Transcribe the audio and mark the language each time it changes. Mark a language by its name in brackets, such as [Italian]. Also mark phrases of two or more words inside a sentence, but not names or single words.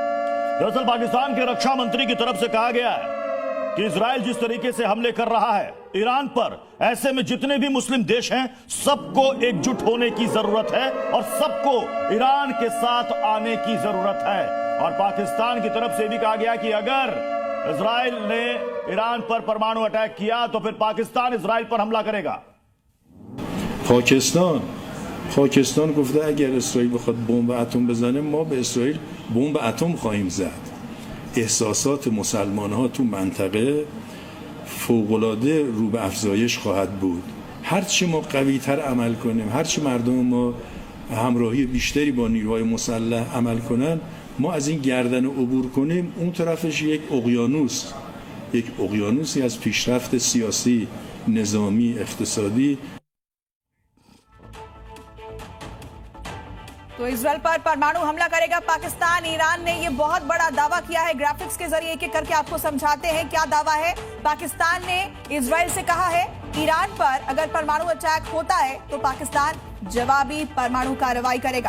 [Hindi] दरअसल पाकिस्तान के रक्षा मंत्री की तरफ से कहा गया है कि इसराइल जिस तरीके से हमले कर रहा है ईरान पर, ऐसे में जितने भी मुस्लिम देश हैं सबको एकजुट होने की जरूरत है और सबको ईरान के साथ आने की जरूरत है। और पाकिस्तान की तरफ से भी कहा गया कि अगर इसराइल ने ईरान पर परमाणु अटैक किया तो फिर पाकिस्तान इसराइल पर हमला करेगा। [Persian] پاکستان گفته اگر اسرائیل بخواد بمب اتم بزنه ما به اسرائیل بمب اتم خواهیم زد. احساسات مسلمان ها تو منطقه فوق‌العاده رو به افزایش خواهد بود. هرچی ما قوی تر عمل کنیم، هرچی مردم ما همراهی بیشتری با نیروهای مسلح عمل کنن، ما از این گردن عبور کنیم، اون طرفش یک اقیانوسی از پیشرفت سیاسی، نظامی، اقتصادی. [Hindi] तो इसराइल पर परमाणु हमला करेगा पाकिस्तान। ईरान ने ये बहुत बड़ा दावा किया है। ग्राफिक्स के जरिए एक एक करके आपको समझाते हैं क्या दावा है। पाकिस्तान ने इसराइल से कहा है ईरान पर अगर परमाणु अटैक होता है तो पाकिस्तान जवाबी परमाणु कार्रवाई करेगा।